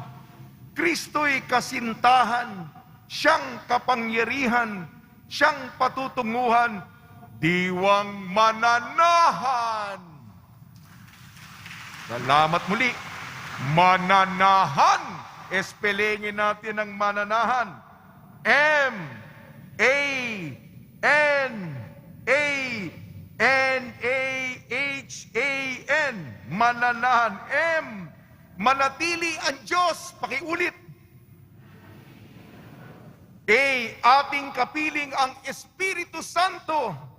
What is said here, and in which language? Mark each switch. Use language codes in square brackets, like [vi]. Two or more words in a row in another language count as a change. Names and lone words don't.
[tl] Kristo'y kasintahan, siyang kapangyarihan, siyang patutunguhan, diwang mananahan. Salamat muli. Mananahan. Espelengin natin ang mananahan. M-A-N-A-N-A-H-A-N. Mananahan. M. Manatili ang Diyos. Pakiulit. A. Ating kapiling ang Espiritu Santo.